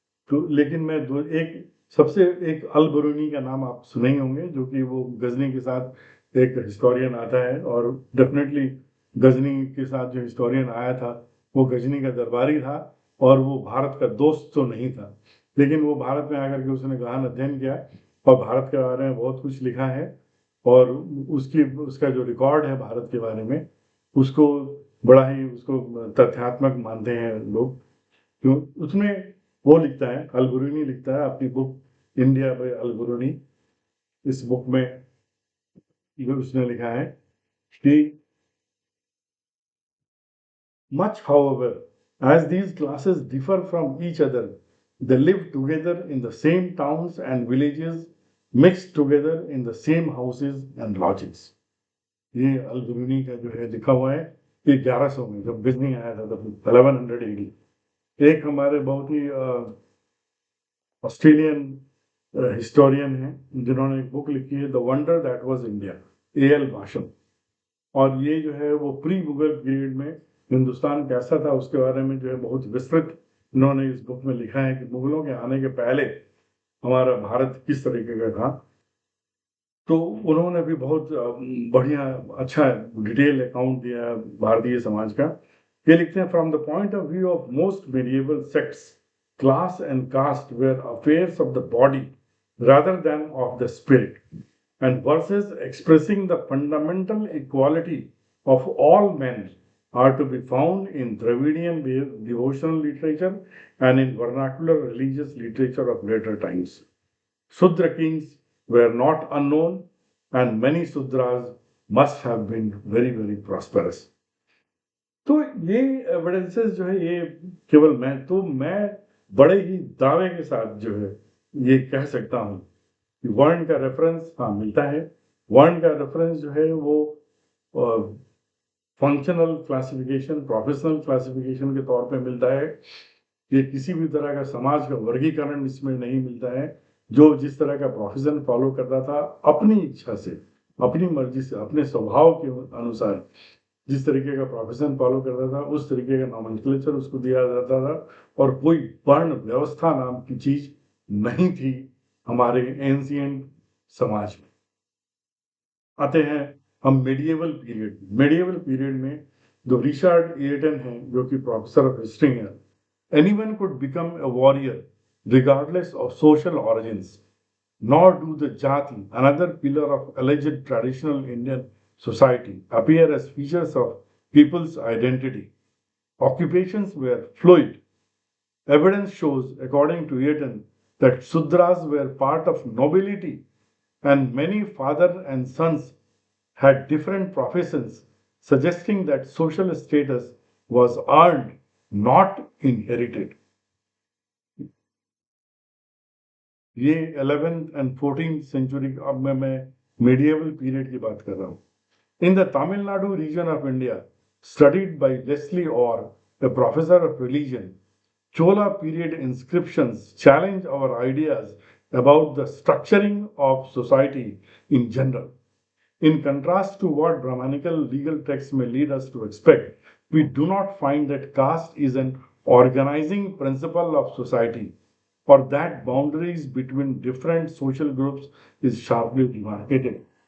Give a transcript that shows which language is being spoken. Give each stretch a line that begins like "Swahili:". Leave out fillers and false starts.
Hindi: तो लेकिन मैं एक सबसे एक अल बरूनी का नाम आप सुने ही होंगे, जो कि वो गजनी के साथ एक हिस्टोरियन आता है, और डेफिनेटली गजनी के साथ जो हिस्टोरियन आया था वो गजनी का दरबारी था और वो भारत का दोस्त तो नहीं था, लेकिन वो भारत में आकर के उसने गहन अध्ययन किया और भारत के बारे में बहुत कुछ लिखा है। और उसका जो रिकॉर्ड है भारत के बारे में, उसको बड़ा ही उसको तथ्यात्मक मानते हैं लोग। क्यों? उसमें वो लिखता है, अल बरूनी लिखता है अपनी बुक इंडिया बाय अल बरूनी। इस बुक में उसने लिखा है कि
English: much however as these classes differ from each other, they live together in the same towns and villages, mixed together in the same houses and lodgings.
Hindi: ये अल बरूनी का जो है लिखा हुआ है, ये 1100 में जब बिजनी आया था तब 1100 AD। एक हमारे बहुत ही ऑस्ट्रेलियन हिस्टोरियन हैं जिन्होंने एक बुक लिखी है the wonder that was India, A.L. Basham. और ये जो है वो प्री मुगल पीरियड में हिंदुस्तान कैसा था उसके बारे में जो है बहुत विस्तृत इन्होंने इस बुक में लिखा है कि मुगलों के आने के पहले हमारा भारत किस तरीके का था। तो उन्होंने भी बहुत बढ़िया अच्छा डिटेल अकाउंट दिया है भारतीय समाज का। ये लिखते हैं
English: From the point of view of most medieval sects, class and caste were affairs of the body rather than of the spirit, and verses expressing the fundamental equality of all men are to be found in Dravidian devotional literature and in vernacular religious literature of later times. Sudra kings were not unknown, and many Sudras must have been very, very prosperous.
Hindi: तो ये evidences जो है ये केवल मैं बड़े ही दावे के साथ जो है ये कह सकता हूँ कि वर्ण का रेफरेंस हाँ मिलता है। वर्ण का रेफरेंस जो है वो फंक्शनल क्लासिफिकेशन, प्रोफेशनल क्लासिफिकेशन के तौर पे मिलता है। ये किसी भी तरह का समाज का वर्गीकरण इसमें नहीं मिलता है। जो जिस तरह का प्रोफेशन फॉलो करता था अपनी इच्छा से, अपनी मर्जी से, अपने स्वभाव के अनुसार जिस तरीके का प्रोफेशन फॉलो करता था उस तरीके का नॉमेनक्लेचर उसको दिया जाता था, और कोई वर्ण व्यवस्था नाम की चीज नहीं थी हमारे एंशिएंट समाज में। आते हैं हम मेडिएवल पीरियड में जो रिचर्ड एटन है जो कि प्रोफेसर ऑफ हिस्ट्री है,
English: Anyone could become a warrior regardless of social origins, nor do the jati, another pillar of alleged traditional Indian society appear as features of people's identity. Occupations were fluid. Evidence shows, according to Eaton, that Sudras were part of nobility, and many father and sons had different professions, suggesting that social status was earned, not inherited.
Hindi: ये
English: 11th and 14th century,
Hindi: अब मैं medieval period की बात कर रहा हूँ.
English: In the Tamil Nadu region of India, studied by Leslie Orr, a professor of religion, Chola period inscriptions challenge our ideas about the structuring of society in general. In contrast to what Brahmanical legal texts may lead us to expect, we do not find that caste is an organizing principle of society, or that boundaries between different social groups is sharply demarcated.